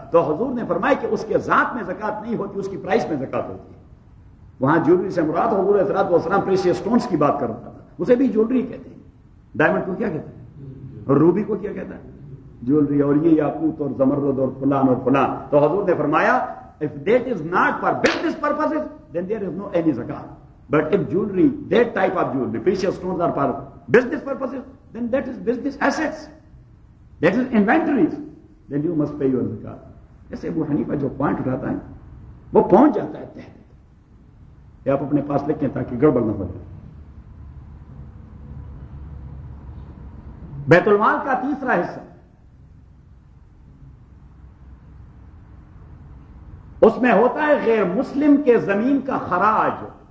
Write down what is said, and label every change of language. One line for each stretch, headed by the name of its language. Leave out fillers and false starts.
Urdu: تو حضور نے فرمایا کہ اس کے ذات میں زکات نہیں ہوتی, اس کی پرائس میں زکات ہوتی ہے. وہاں جیولری سے مراد حضور علیہ الصلوۃ والسلام پریشیس سٹونز کی بات کر رہا تھا, اسے بھی جیولری کہتے ہیں. ڈائمنڈ کو کیا کہتے ہیں اور روبی کو کیا کہتا ہے؟ جیولری. اور یہ یاقوت اور زمرد اور فلان اور فلان. تو حضور نے فرمایا
English: if that is not for business purposes then there is no any zakat, but if jewelry, that type of jewelry, precious stones are for business purposes, then that is business assets, that is inventories, then you must pay your zakat.
Urdu: ایسے ابو حنیفہ جو point رہتا ہے وہ پہنچ جاتا ہے تحت. یہ آپ اپنے پاس لکھیں تاکہ گڑبڑ نہ ہو جائے. بیت المال کا تیسرا حصہ, اس میں ہوتا ہے غیر مسلم کے زمین کا خراج.